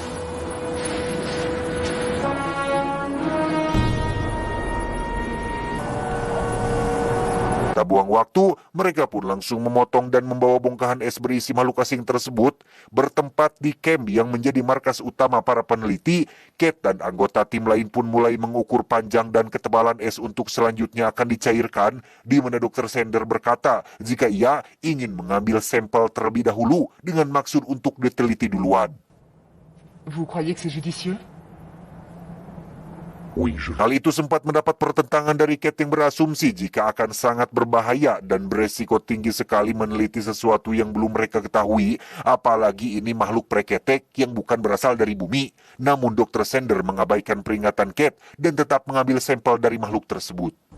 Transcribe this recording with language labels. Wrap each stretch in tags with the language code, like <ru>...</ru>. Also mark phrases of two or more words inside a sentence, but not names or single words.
<id>Tak buang waktu, mereka pun langsung memotong dan membawa bongkahan es berisi makhluk asing tersebut bertempat di camp yang menjadi markas utama para peneliti. Kate dan anggota tim lain pun mulai mengukur panjang dan ketebalan es untuk selanjutnya akan dicairkan, di mana Dr. Sander berkata jika ia ingin mengambil sampel terlebih dahulu dengan maksud untuk diteliti duluan.</id> <fr>Vous croyez que c'est judicieux? Oui, je...</fr> <id>Hal itu sempat mendapat pertentangan dari Kate yang berasumsi jika akan sangat berbahaya dan beresiko tinggi sekali meneliti sesuatu yang belum mereka ketahui, apalagi ini makhluk preketek yang bukan berasal dari bumi. Namun Dr. Sander mengabaikan peringatan Kate dan tetap mengambil sampel dari makhluk tersebut.</id>